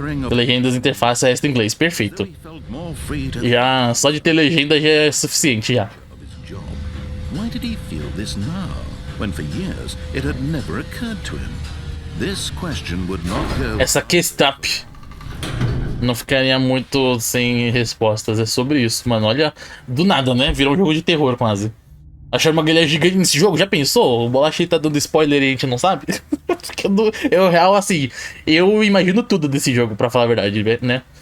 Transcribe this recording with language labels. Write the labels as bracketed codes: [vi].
[pt] Legendas, interface, resto em inglês. Perfeito. Já, só de ter legenda já é suficiente, já. [en] Why did he feel this now, when for years it had never occurred to him? This question would not go... [pt] Essa questão não ficaria muito sem respostas. É sobre isso, mano. Olha, do nada, né? Virou um jogo de terror quase. Acharam uma galera gigante nesse jogo? Já pensou? O Bolacha tá dando spoiler e a gente não sabe? Porque eu, real, assim, eu imagino tudo desse jogo, pra falar a verdade, né?